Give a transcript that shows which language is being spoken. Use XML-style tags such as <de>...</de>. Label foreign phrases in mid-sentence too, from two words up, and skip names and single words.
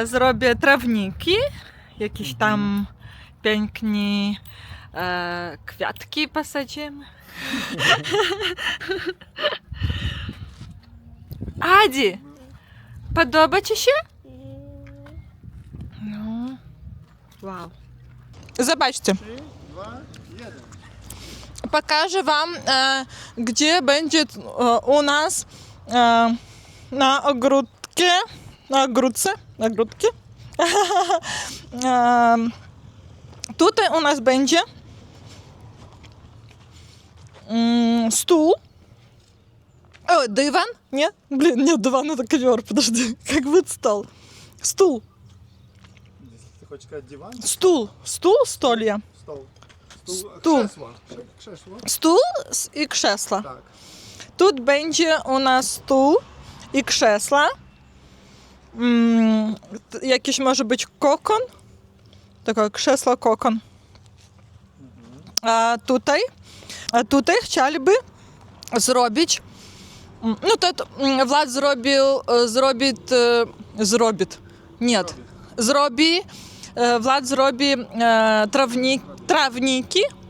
<pl>zrobi trawniki, jakieś tam piękne kwiatki posadzimy. Adi, podoba ci się? No, wow. Zobaczcie. 3, 2, 1.</pl> <ru>Покажу вам, где будет у нас на огрудке, огрудке. Тут у нас będzie стул. О, диван? Нет? Блин, нет, диван это ковер, подожди. Как будет стол? Стул.</ru> <uk>Ty хочеш сказати диван?</uk> <ru>Стул, столья. Стол. Стул.</ru> <pl>Krzesło. Krzesło.</pl> <ru>Стул и кресло.</ru> <pl>Tak.</pl> <ru>Тут będzie у нас стул і кrzesła.</ru> <pl>Jakiś może być kokon. Takie krzesło kokon. A tutaj chcieliby zrobić. No to Влад Влад zrobi trawniki.</pl>